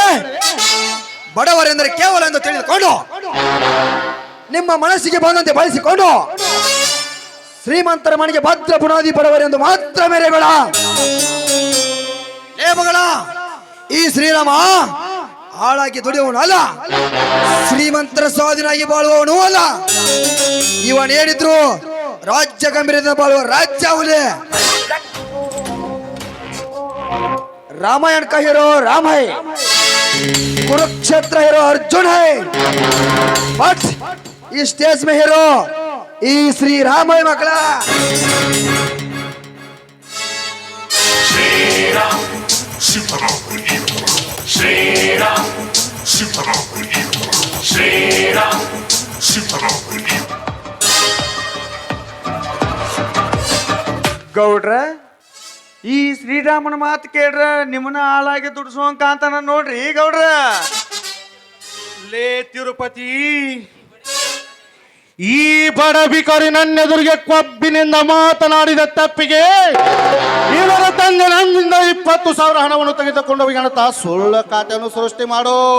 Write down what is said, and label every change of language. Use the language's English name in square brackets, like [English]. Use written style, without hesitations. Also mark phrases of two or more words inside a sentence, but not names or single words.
[Kannada] ಬಡವರೆಂದರೆ ಕೇವಲ ಎಂದು ತಿಳಿದುಕೊಂಡು ನಿಮ್ಮ ಮನಸ್ಸಿಗೆ ಬಂದಂತೆ ಬಳಸಿಕೊಂಡು ಶ್ರೀಮಂತರ ಮನೆಗೆ ಭದ್ರ ಬುನಾದಿ ಬಡವರೆಂದು ಮಾತ್ರ ಮೇರೆಬೇಡ. ಲೇ ಮಗಳ, ಈ ಶ್ರೀರಾಮ ಹಾಳಾಗಿ ದುಡಿಯುವವನು ಅಲ್ಲ, ಶ್ರೀಮಂತರ ಸ್ವಾಧೀನಾಗಿ ಬಾಳುವವನು ಅಲ್ಲ. ಇವನೇನಿದ್ರು ರಾಜ್ಯ ಗಂಭೀರದಿಂದ ಬಾಳುವ ರಾಜ್ಯ ಹುಲಿ. [Hindi] रामायण का हीरो राम है, कुरुक्षेत्र हीरो अर्जुन है, बट इस स्टेज में हीरो ई श्री राम है मकला. Shri Ram, Sitaram, Shri Ram, Sitaram, Shri Ram, Sitaram. [Kannada] ಗೌಡ್ರ, ಈ ಶ್ರೀರಾಮನ ಮಾತು ಕೇಳ್ರ ನಿಮ್ಮನ್ನ ಹಾಳಾಗಿ ದುಡಿಸುವಂಕ ಅಂತಾನ ನೋಡ್ರಿ ಗೌಡ್ರ. ಲೇ ತಿರುಪತಿ, ಈ ಬಡ ಭಿಕಾರಿ ನನ್ನೆದುರಿಗೆ ಕೊಬ್ಬಿನಿಂದ ಮಾತನಾಡಿದ ತಪ್ಪಿಗೆ ಇವರ ತಂದೆ ನನ್ನಿಂದ 20,000 ಹಣವನ್ನು ತೆಗೆದುಕೊಂಡು ಹೋಗಿನಂತ ಸುಳ್ಳು ಖಾತೆಯನ್ನು ಸೃಷ್ಟಿ ಮಾಡು.